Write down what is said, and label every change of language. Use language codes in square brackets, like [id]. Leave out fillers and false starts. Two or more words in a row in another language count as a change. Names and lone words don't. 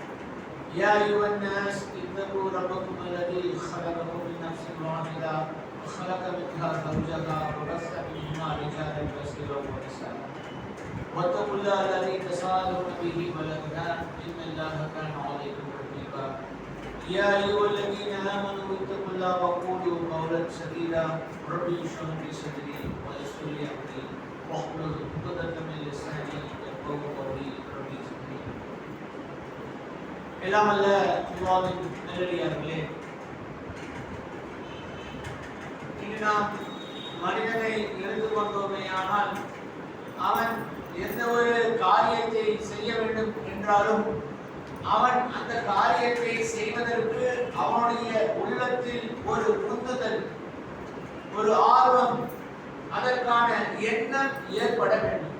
[ar] يا ايها الناس اتقوا ربكم الذي خلقكم من نفس واحده وخلق منها زوجها وبث منهما رجالا كثيرا ونساء واتقوا الله الذي تساءلون به والارحام ان الله كان عليكم رقيبا يا ايها الذين امنوا اتقوا الله وقولوا قولا سديدا ربي اشرح لي صدري ويسر لي امري واحلل عقدة من لساني يفقهوا قولي ربي زدني [ta] எல்லாம் அல்ல அல்லாஹ்வின் நல்லடியார்களே, இன்று நாம் மனிதனை எடுத்துக்கொண்டோமேயானால் அவன் எந்த ஒரு காரியத்தை செய்ய வேண்டும் என்றாலும் அவன் அந்த காரியத்தை செய்வதற்கு அவனுடைய உள்ளத்தில் ஒரு உந்துதல், ஒரு ஆர்வம், அதற்கான எண்ணம் ஏற்பட வேண்டும்.